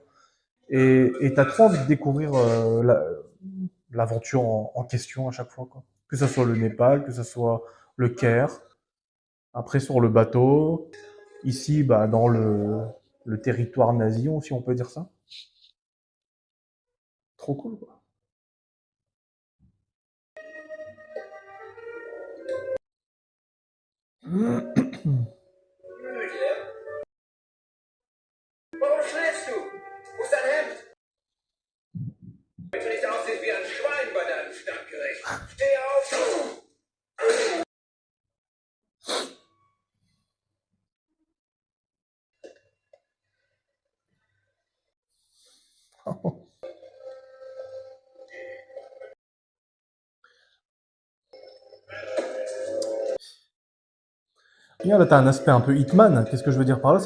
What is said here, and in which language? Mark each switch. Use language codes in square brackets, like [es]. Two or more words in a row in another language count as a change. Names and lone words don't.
[fr] Et t'as trop envie de découvrir l'aventure en question à chaque fois, quoi. Que ce soit le Népal, que ce soit le Caire, après sur le bateau, ici, bah, dans le territoire nazi, si on peut dire ça. Trop cool, quoi. [de] Warum schläfst du? Wo ist dein Hemd? Damit du nicht aussiehst wie ein Schwein bei deinem Standgericht. Steh auf! [fr] Regarde, là, t'as un aspect un peu Hitman. Qu'est-ce que je veux dire par là?